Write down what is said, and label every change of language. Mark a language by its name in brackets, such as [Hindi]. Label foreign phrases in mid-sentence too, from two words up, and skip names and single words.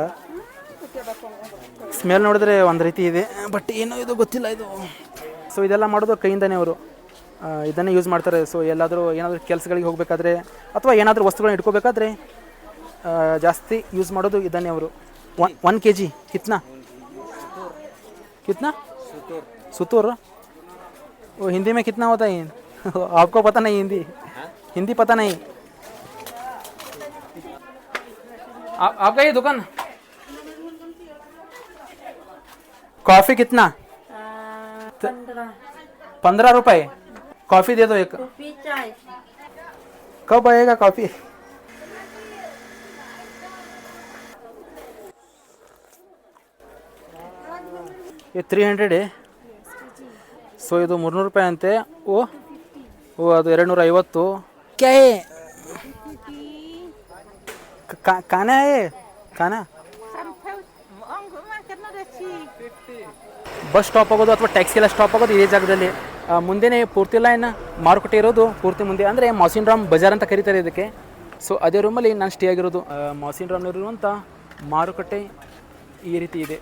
[Kannada] ಸ್ಮೆಲ್ ನೋಡಿದ್ರೆ ಒಂದು ರೀತಿ ಇದೆ, ಬಟ್ ಏನೋ ಇದು ಗೊತ್ತಿಲ್ಲ ಇದು. ಸೊ ಇದೆಲ್ಲ ಮಾಡೋದು ಕೈಯಿಂದನೇ ಅವರು ಇದನ್ನೇ ಯೂಸ್ ಮಾಡ್ತಾರೆ. ಸೊ ಏನಾದರೂ ಕೆಲಸಗಳಿಗೆ ಹೋಗಬೇಕಾದ್ರೆ ಅಥವಾ ಏನಾದರೂ ವಸ್ತುಗಳನ್ನ ಇಟ್ಕೋಬೇಕಾದ್ರೆ ಜಾಸ್ತಿ ಯೂಸ್ ಮಾಡೋದು ಇದನ್ನೇ ಅವರು. [Hindi] 1 kg कितना कितना सुतूर? वो हिंदी में कितना होता है? आपको पता नहीं हिंदी पता नहीं? आपका ये दुकान कॉफ़ी कितना? 15 रुपए. कॉफ़ी दे दो एक. कब आएगा कॉफ़ी? ये 300 है. [Kannada] ಸೊ ಇದು 300 ರೂಪಾಯಿ ಅಂತೆ. ಓ ಅದು 250. [Hindi] क्या है? खाना है खाना. [English] bus stop [Kannada] ಆಗೋದು ಅಥವಾ ಟ್ಯಾಕ್ಸಿ ಎಲ್ಲ ಸ್ಟಾಪ್ ಆಗೋದು ಇದೇ ಜಾಗದಲ್ಲಿ. ಮುಂದೆನೇ ಪೂರ್ತಿ ಲೈನ್ ಮಾರುಕಟ್ಟೆ ಇರೋದು ಪೂರ್ತಿ ಮುಂದೆ, ಅಂದರೆ ಮೌಸಿನ್ ರಾಮ್ ಬಜಾರ್ ಅಂತ ಕರೀತಾರೆ ಇದಕ್ಕೆ. ಸೊ ಅದೇ ರೂಮಲ್ಲಿ ನಾನು ಸ್ಟೇ ಆಗಿರೋದು. ಮೌಸಿನ್ ರಾಮ್ನಲ್ಲಿರುವಂಥ ಮಾರುಕಟ್ಟೆ ಈ ರೀತಿ ಇದೆ.